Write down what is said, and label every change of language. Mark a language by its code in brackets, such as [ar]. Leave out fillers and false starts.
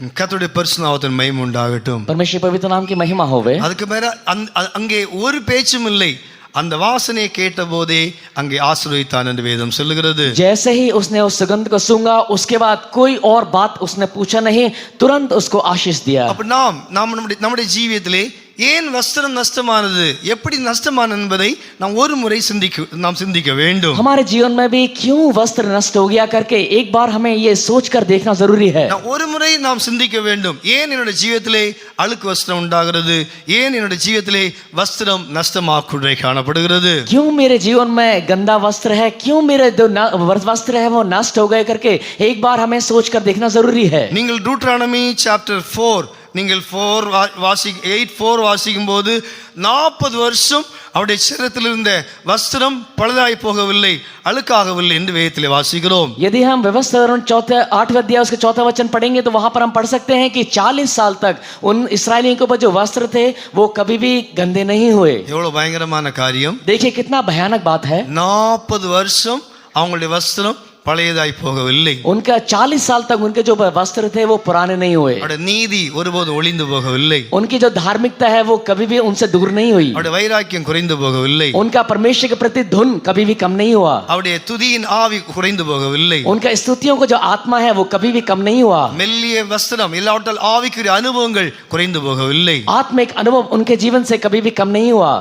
[ta] கர்த்தருடைய பரிசுத்தத்தின் மகிமை உண்டாகட்டும். [hi] परमेश्वर पवित्र नाम की महिमा होवे. [ta] அதுக்கு மேல அங்கே ஒரு பேச்சும் இல்லை. அந்த வாசனையை கேட்டபோதே அங்கே ஆசீர்வதித்தான் என்று வேதம் சொல்லுகிறது. [hi] जैसे ही उसने उस सुगंध को सूंघा उसके बाद कोई और बात उसने पूछा नहीं, तुरंत उसको आशीष दिया. [ta] அப்ப நாம் நம்முடைய ஜீவியத்திலே ஏன் வஸ்திரம் நஷ்டமானது, எப்படி நஷ்டமானது என்பதை நாம் ஒரு முறை சிந்திக்க வேண்டும். [hi] हमारे जीवन में भी क्यों वस्त्र नष्ट हो गया करके एक बार हमें ये सोचकर देखना जरूरी है. [ta] ஒரு முறை நாம் சிந்திக்க வேண்டும். ஏன் என்னுடைய ஜீவியத்திலே அழுக்கு வஸ்திரம் உண்டாகிறது, ஏன் என்னுடைய ஜீவியத்திலே வஸ்திரம் நஷ்டமாக்குறை காணப்படுகிறது. [hi] क्यों मेरे जीवन में गंदा वस्त्र है, क्यों मेरे जो वस्त्र है वो नष्ट हो गए करके एक बार हमें सोचकर देखना जरूरी है. [ta] நீங்கள் டூட்ரானமி சாப்டர் 4 நீங்கள் 8:4 வாசிக்கும் போது 40 வருஷம் அவருடைய சரீரத்தில் இருந்த வஸ்திரம் பழுதாய் போகவில்லை, அழுக்காகவில்லை என்று வேதத்திலே வாசிக்கிறோம். [hi] यदि हम व्यवस्थापन 8वें अध्याय उसके 4वां वचन पढ़ेंगे तो वहां पर हम पढ़ सकते हैं कि 40 साल तक उन इस्राएलियों के ऊपर जो वस्त्र थे वो कभी भी गंदे नहीं हुए. [ta] எவ்வளவு பயங்கரமான காரியம். [hi] देखिए कितना भयानक बात है. [ta] 40 வருஷம் அவங்களுடைய வஸ்திரம் பழையதாய் போகவில்லை. [hi] उनका 40 साल तक उनके जो वस्त्र थे वो पुराने नहीं हुए. [ta] அவருடைய நீதி ஒருபோதும் ஒளிந்து போகவில்லை. [hi] उनकी जो धार्मिकता है वो कभी भी उनसे दूर नहीं हुई. [ta] அவருடைய வைராக்கியம் குறைந்து போகவில்லை. [hi] उनका परमेश्वर के प्रति धुन कभी भी कम नहीं हुआ. [ta] அவருடைய துதியின் ஆவி குறைந்து போகவில்லை. [hi] उनका स्तुतियों को जो आत्मा है वो कभी भी कम नहीं हुआ. [ta] மெல்லிய வஸ்திரம் இல்லாவிட்டால் ஆவிக்குரிய அனுபவங்கள் குறைந்து போகவில்லை. [hi] आत्मिक अनुभव उनके जीवन से कभी भी कम नहीं हुआ.